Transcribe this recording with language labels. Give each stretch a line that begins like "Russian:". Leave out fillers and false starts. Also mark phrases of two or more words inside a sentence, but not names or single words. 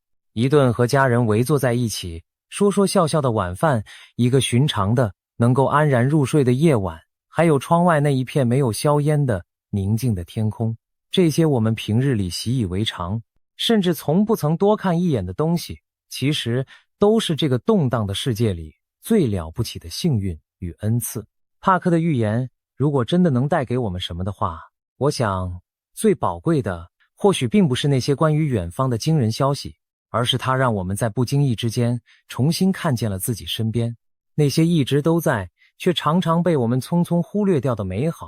Chinese: 一頓和家人圍坐在一起，說說笑笑的晚飯，一個尋常的能夠安然入睡的夜晚，還有窗外那一片沒有硝煙的寧靜的天空，這些我們平日裡習以為常，甚至從不曾多看一眼的東西，其實都是這個動盪的世界裡最了不起的幸運與恩賜。帕克的預言，如果真的能帶給我們什麼的話，我想最寶貴的或許並不是那些關於遠方的驚人消息，而是它讓我們在不經意之間重新看見了自己身邊那些一直都在卻常常被我們匆匆忽略掉的美好。